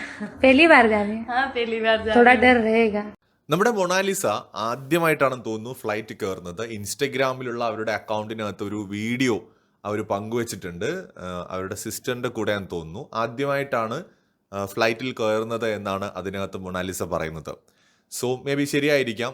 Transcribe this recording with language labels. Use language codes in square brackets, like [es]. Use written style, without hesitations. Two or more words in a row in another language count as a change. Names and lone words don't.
[hi] पहली बार जा रहे हैं। हाँ पहली बार जा थोड़ा रही हूँ। डर रहेगा। [ml] നമ്മുടെ മൊണാലിസ ആദ്യമായിട്ടാണെന്ന് തോന്നുന്നു ഫ്ലൈറ്റ് കയറുന്നത്. ഇൻസ്റ്റഗ്രാമിലുള്ള അവരുടെ അക്കൗണ്ടിനകത്ത് ഒരു വീഡിയോ അവർ പങ്കുവച്ചിട്ടുണ്ട്. അവരുടെ സിസ്റ്ററിൻ്റെ കൂടെയാണെന്ന് തോന്നുന്നു. ആദ്യമായിട്ടാണ് ഫ്ലൈറ്റിൽ കയറുന്നത് എന്നാണ് അതിനകത്ത് മൊണാലിസ പറയുന്നത്. [en] so may be [ml] ശരിയായിരിക്കാം.